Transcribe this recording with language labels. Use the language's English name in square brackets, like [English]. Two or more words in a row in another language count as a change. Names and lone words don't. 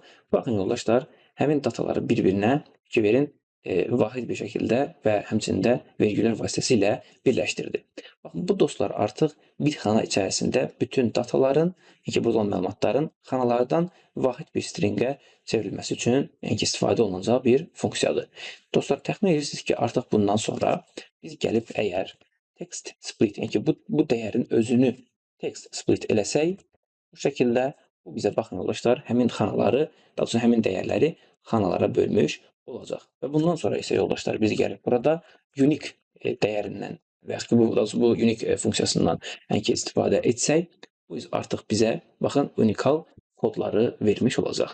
[Azerbaijani] Baxın yoldaşlar, həmin dataları bir-birinə fikir verin, vahid bir şəkildə və həmçində vergüllər vasitəsilə birləşdirdi. Baxın, bu dostlar artıq bir xana içərisində bütün dataların, yəni burada olan məlumatların xanalardan vahid bir stringə çevrilməsi üçün istifadə olunacaq bir funksiyadır. Dostlar, təxmin edirsiniz ki, artıq bundan sonra biz gəlib əgər [English] text split, [Azerbaijani] yəni ki, bu dəyərin özünü [English] text split [Azerbaijani] eləsək, bu şəkildə bu bizə baxın yoldaşlar, həmin xanaları, daha doğrusu həmin dəyərləri xanalara bölmüş olacaq. Və bundan sonra isə yoldaşlar biz gəlib burada unique dəyərindən və yaxud ki, bu unique funksiyasından istifadə etsək, bu artıq bizə, baxın, unikal kodları vermiş olacaq.